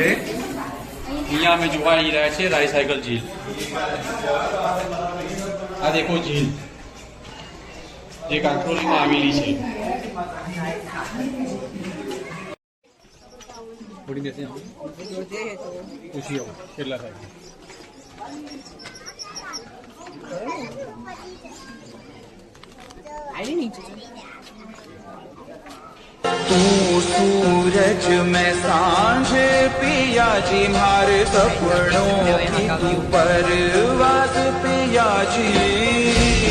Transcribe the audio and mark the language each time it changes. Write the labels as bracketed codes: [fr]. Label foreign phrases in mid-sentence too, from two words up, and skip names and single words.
[gu] અહીંયા અમે જોવા આવી રહ્યા છીએ રાઈ સાગર ઝીલ. આ દેખો ઝીલ જે કાંકરોલીમાં આવેલી છે. પૂછી આવો કેટલા થાય. [hi] तू सूरज में सांझ पिया जी मार सपनों की तू परवास पिया जी.